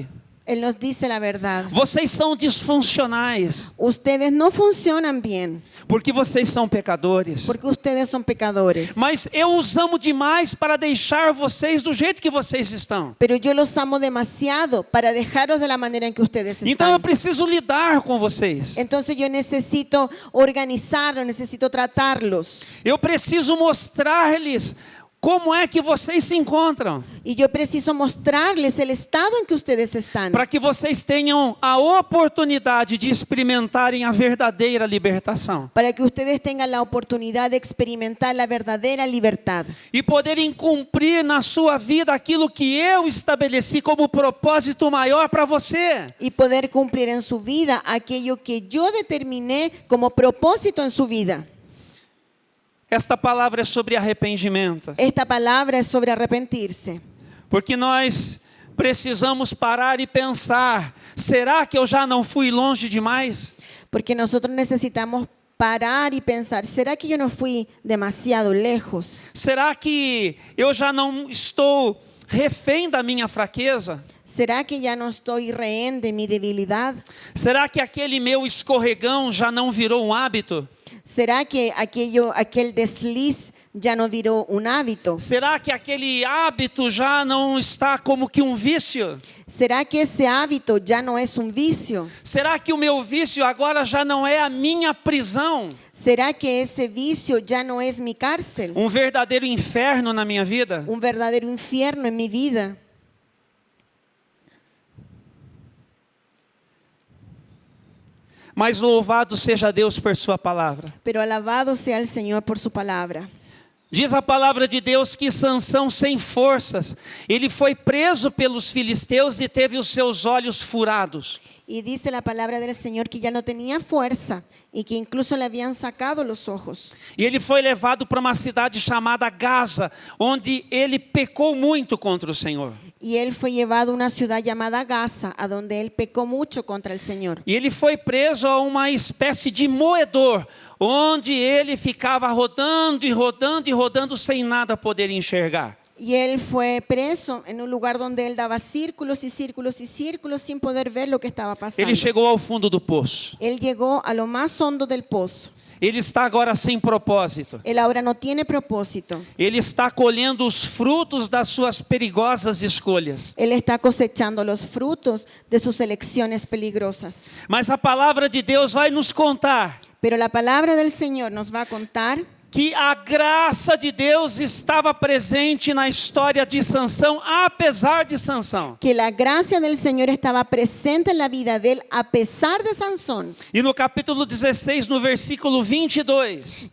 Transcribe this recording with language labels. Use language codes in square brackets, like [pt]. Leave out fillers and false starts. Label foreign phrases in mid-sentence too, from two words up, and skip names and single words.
[es] Él nos dice la verdad. [pt] Vocês são disfuncionais, [es] Ustedes no funcionan bien [pt] porque vocês são pecadores. [es] porque ustedes son pecadores. [pt] Mas eu os amo demais para deixar vocês do jeito que vocês estão. [es] Pero yo los amo demasiado para dejaros de la manera en que ustedes [pt] Então eu [es] están. [pt] preciso lidar com vocês. [es] Entonces yo necesito organizarlos, necesito tratarlos. [pt] Eu preciso mostrar-lhes como é que vocês se encontram, [es] Y yo preciso mostrarles el estado en que ustedes están. [pt] para que vocês tenham a oportunidade de experimentarem a verdadeira libertação [es] Para que ustedes tengan la oportunidad de experimentar la verdadera libertad. [pt] e poderem cumprir na sua vida aquilo que eu estabeleci como propósito maior para você. [es] Y poder cumplir en su vida aquello que yo determiné como propósito en su vida. [pt] Esta palavra é sobre arrependimento, [es] Esta palabra es sobre arrepentirse. [pt] porque nós precisamos parar e pensar: será que eu já não fui longe demais? [es] Porque nosotros necesitamos parar y pensar, ¿será que yo no fui demasiado lejos? [pt] Será que eu já não estou refém da minha fraqueza? [es] ¿Será que ya no estoy rehén de mi debilidad? [pt] Será que aquele meu escorregão já não virou um hábito? [es] ¿Será que aquel desliz ya no viró un hábito? [pt] Será que aquele hábito já não está como que um vício? [es] ¿Será que ese hábito ya no es un vicio? [pt] Será que o meu vício agora já não é a minha prisão? [es] ¿Será que ese vicio ya no es mi cárcel? [pt] Um verdadeiro inferno na minha vida? [es] Un verdadero infierno en mi vida. [pt] Mas louvado seja Deus por sua palavra. [es] Pero alabado sea el Señor por su palabra. [pt] Diz a palavra de Deus que Sansão, sem forças, ele foi preso pelos filisteus e teve os seus olhos furados. [es] Y dice la palabra del Señor que ya no tenía fuerza y que incluso le habían sacado los ojos. [pt] E ele foi levado para uma cidade chamada Gaza, onde ele pecou muito contra o Senhor. [es] Y él fue llevado a una ciudad llamada Gaza, a donde él pecó mucho contra el Señor. [pt] E ele foi preso a uma espécie de moedor, onde ele ficava rodando e rodando e rodando sem nada poder enxergar. [es] Y él fue preso en un lugar donde él daba círculos y círculos y círculos sin poder ver lo que estaba pasando. [pt] Ele chegou ao fundo do poço. [es] Él llegó a lo más hondo del pozo. [pt] Ele está agora sem propósito. [es] Él ahora no tiene propósito. [pt] Ele está colhendo os frutos das suas perigosas escolhas. [es] Él está cosechando los frutos de sus elecciones peligrosas. [pt] Mas a palavra de Deus vai nos contar [es] Pero la palabra del Señor nos va a contar [pt] que a graça de Deus estava presente na história de Sansão, apesar de Sansão. [es] que la gracia del Señor estaba presente en la vida de él a pesar de Sansón. [pt] E no capítulo 16, no versículo 22,